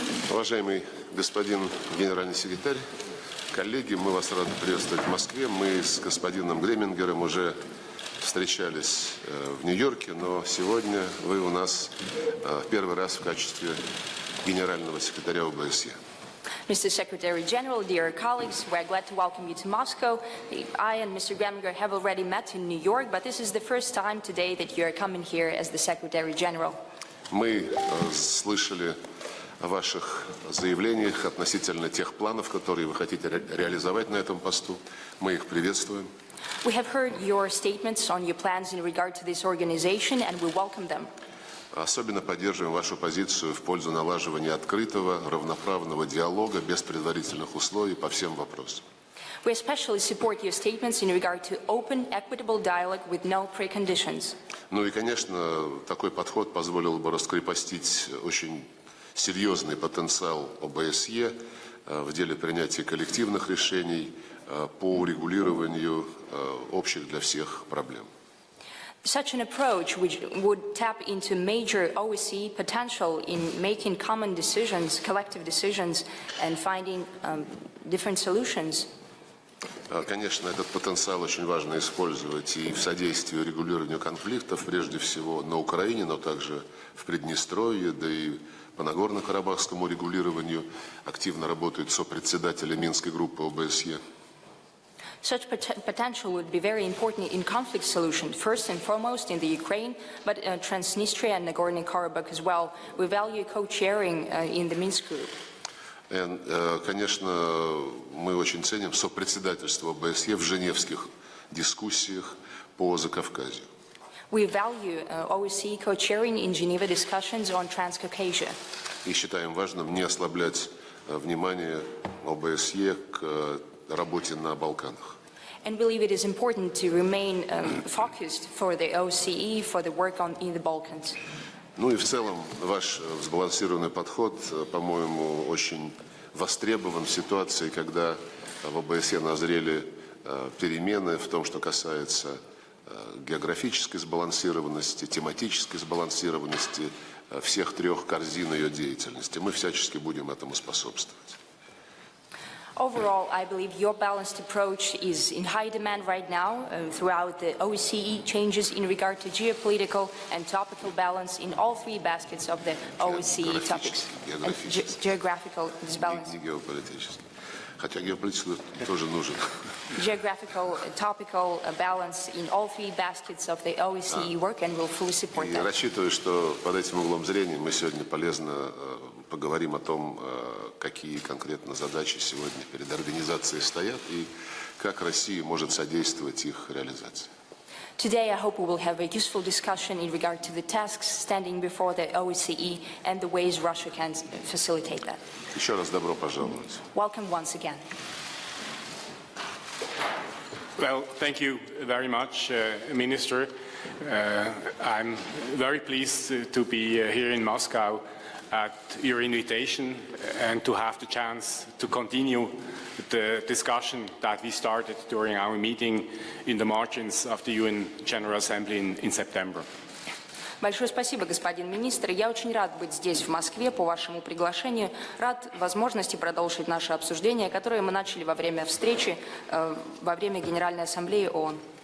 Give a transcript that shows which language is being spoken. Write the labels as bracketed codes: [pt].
[ru] Уважаемый господин генеральный секретарь, коллеги, мы вас рады приветствовать в Москве. Мы с господином Гремингером уже встречались в Нью-Йорке, но сегодня вы у нас первый раз в качестве генерального секретаря ОБСЕ. [en] Mr. Secretary General, dear colleagues, we're glad to welcome you to Moscow. I and Mr. Greminger have already met in New York, but this is the first time today that you are coming here as the Secretary General. [ru] Мы слышали о ваших заявлениях относительно тех планов, которые вы хотите реализовать на этом посту. Мы их приветствуем. [en] We have heard your statements on your plans in regard to this organization, and we welcome them. [ru] Особенно поддерживаем вашу позицию в пользу налаживания открытого, равноправного диалога без предварительных условий по всем вопросам. [en] We especially support your statements in regard to open, equitable dialogue with no preconditions. [ru] Ну и, конечно, такой подход позволил бы раскрепостить очень серьезный потенциал ОБСЕ в деле принятия коллективных решений по урегулированию общих для всех проблем. [en] Such an approach which would tap into major OSCE potential in making common decisions, collective decisions, and finding different solutions. [ru] Конечно, этот потенциал очень важно использовать и в содействии регулированию конфликтов, прежде всего на Украине, но также в Приднестровье, да и по Нагорно-Карабахскому регулированию активно работают сопредседатели Минской группы ОБСЕ. [en] Such potential would be very important in conflict solution, first and foremost in the Ukraine, but Transnistria and Nagorno-Karabakh as well. We value co-chairing in the Minsk group. [ru] Конечно, мы очень ценим сопредседательство ОБСЕ в женевских дискуссиях по Закавказью. [en] We value OSCE co-chairing in Geneva discussions on Transcaucasia. [ru] И считаем важным не ослаблять внимание ОБСЕ к работе на Балканах. [en] And believe it is important to remain focused for the OSCE for the work in the Balkans. [ru] Ну и в целом ваш сбалансированный подход, по-моему, очень востребован в ситуации, когда в ОБСЕ назрели перемены в том, что касается географической сбалансированности, тематической сбалансированности всех трех корзин ее деятельности. Мы всячески будем этому способствовать. [en] Overall, I believe your balanced approach is in high demand right now throughout the OSCE changes in regard to geopolitical and topical balance in all three baskets of the OSCE topics. Geographical disbalance. [ru] Не геополитический. Хотя геополитический тоже нужен. [en] Geographical, topical balance in all three baskets of the OSCE work, and we'll fully support that. [ru] Я рассчитываю, что под этим углом зрения мы сегодня полезно поговорим о том, какие конкретно задачи сегодня перед организацией стоят и как Россия может содействовать их реализации. [en] Today, I hope we will have a useful discussion in regard to the tasks standing before the OSCE and the ways Russia can facilitate that. [ru] Еще раз добро пожаловать. [en] Welcome once again. Well, thank you very much, Minister. I'm very pleased to be here in Moscow at your invitation and to have the chance to continue the discussion that we started during our meeting in the margins of the UN General Assembly in September. [ru] Большое спасибо, господин министр. Я очень рад быть здесь, в Москве, по вашему приглашению. Рад возможности продолжить наше обсуждение, которое мы начали во время встречи, во время Генеральной Ассамблеи ООН.